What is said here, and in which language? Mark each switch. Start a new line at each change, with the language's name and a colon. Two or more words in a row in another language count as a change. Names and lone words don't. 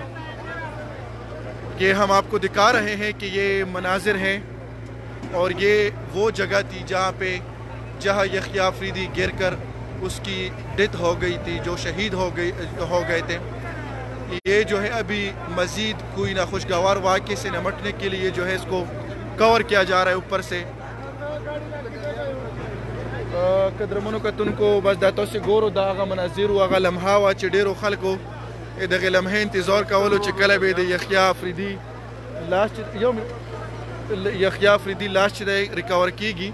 Urdu: یہ ہم آپ کو دکھا رہے ہیں کہ یہ مناظر ہیں اور یہ وہ جگہ تھی جہاں یحیی افریدی گر کر اس کی ڈیتھ ہو گئی تھی, جو شہید ہو گئے تھے. یہ جو ہے ابھی مزید کوئی ناخوشگوار واقعے سے نمٹنے کے لیے جو ہے اس کو کور کیا جا رہا ہے اوپر سے.
Pashto: قدرمنو کتونکو بس دا تاسو ګورو دا هغه مناظر او هغه لمحه وه چې ډېرو خلکو دغې لمحې انتظار کولو چې کله به د یحیی افریدي لاش چې دی ریکور کیږي.